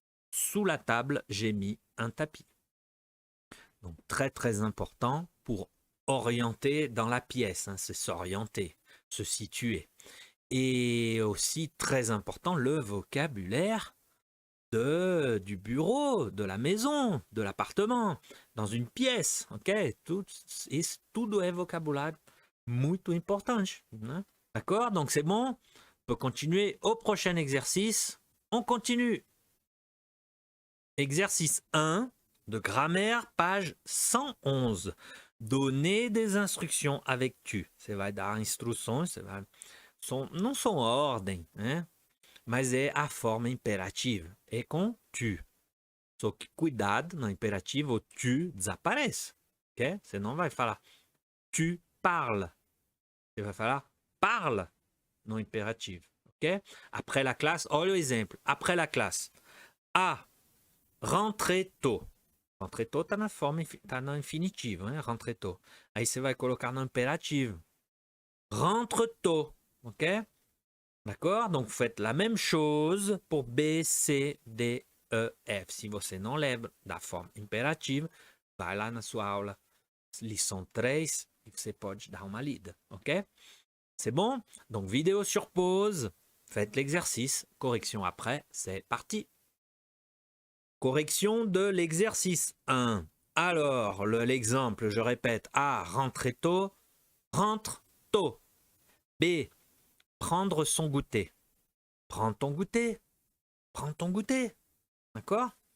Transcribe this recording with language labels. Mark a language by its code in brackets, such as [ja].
[fr] Sous la table, j'ai mis un tapis. Donc très très important pour orienter dans la pièce, hein, c'est s'orienter, se situer. Et aussi très important, le vocabulaire du bureau, de la maison, de l'appartement, dans une pièce, ok? [pt] Tudo é vocabulário muito importante, né? [fr] D'accord? Donc c'est bon, on peut continuer au prochain exercice. On continue. Exercice 1 de grammaire, page 111. Donner des instructions avec tu. [pt] Você vai dar instruções, não são ordem, né? Mas é a forma imperativa. É com tu. Só que cuidado, no imperativo, o tu desaparece. Ok? Você não vai falar [fr] tu parles. [pt] Você vai falar parle no imperativo. [fr] Ok? Après la classe, [pt] olha o exemplo. [fr] Après la classe. A. Rentrer tôt. Rentrer tôt [pt] está na forma, está no infinitivo, né? Rentrer tôt. Aí você vai colocar no imperativo. [fr] Rentre tôt. Ok? D'accord? Donc, vous faites la même chose pour B, C, D, E, F. [pt] Se você não lembra da forma imperativa, vai lá na sua aula, lição 3, e você pode dar uma lida, ok? [fr] C'est bon? Donc, vidéo sur pause, faites l'exercice, correction après, c'est parti. Correction de l'exercice 1. Alors, l'exemple, je répète, A, rentrer tôt, rentre tôt. B, prendre son goûter. Prends ton goûter. Prends ton goûter. D'accord?